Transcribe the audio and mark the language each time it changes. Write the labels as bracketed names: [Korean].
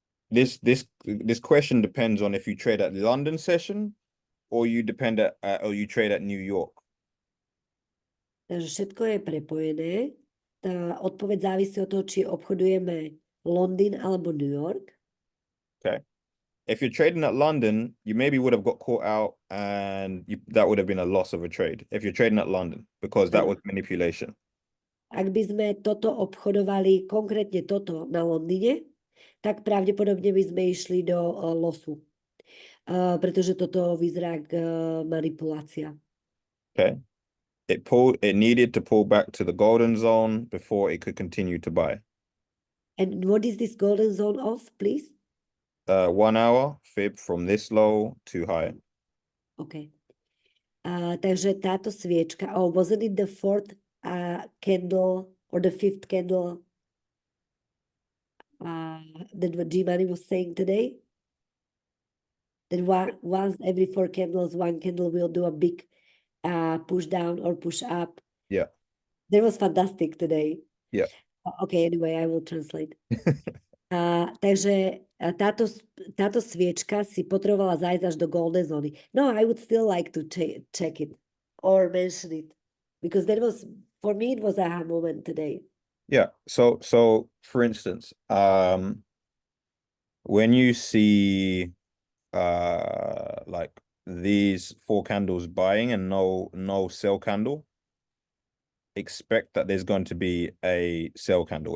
[English] This question depends on if you trade at the London session or you trade at New York. [Slovak] Takže všetko je prepojené. Tá odpoveď závisí od toho, či obchodujeme Londýn alebo New York. [English] Okay. If you're trading at London, you maybe would have got caught out and that would have been a loss of a trade if you're trading at London, because that was manipulation. [Slovak] Ak by sme toto obchodovali, konkrétne toto na Londýne, tak pravdepodobne by sme išli do losu. Pretože toto vyzerá manipulácia. [English] Okay. It needed to pull back to the golden zone before it could continue to buy. And what is this golden zone of, please? 1 hour fib from this low to high. Okay. [Slovak] Takže táto sviečka, [English] wasn't it the fourth candle or the fifth candle that what G-Money was saying today? That once every 4 candles, one candle will do a big push down or push up. Yeah. That was fantastic today. Yeah. Okay, anyway, I will translate. [Slovak] Takže táto sviečka si potrebovala zájsť až do golden zóny. [English] No, I would still like to check it or mention it, because that was, for me, it was a aha moment today. Yeah. So for instance, when you see like these 4 candles buying and no sell candle, expect that there's going to be a sell candle.